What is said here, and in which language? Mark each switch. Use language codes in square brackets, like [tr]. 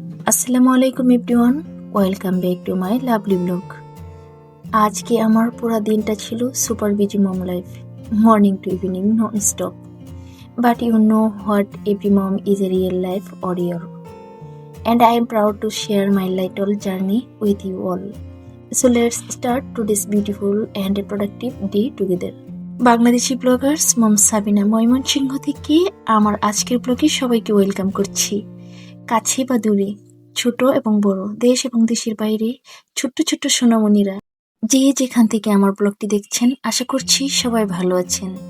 [bn] আসসালামু আলাইকুম everyone, [en] Welcome back to my lovely vlog. [bn] আজকে আমার পুরো দিনটা ছিল [en] Super busy mom life, morning to evening non stop. But you know what, every mom is a real life warrior, and I am proud to share my little journey with you all. So let's start today's beautiful and a productive day together. [bn] Bangladeshi Bloggers মম সাবিনা ময়মনসিংহ থেকে আমার আজকের ব্লগে সবাইকে welcome করছি। কাছে বা দূরে, ছোট এবং বড়, দেশ এবং দেশের বাইরে ছোট্ট ছোট্ট সোনামণিরা যে যেখান থেকে আমার ব্লগটি দেখছেন, আশা করছি সবাই ভালো আছেন।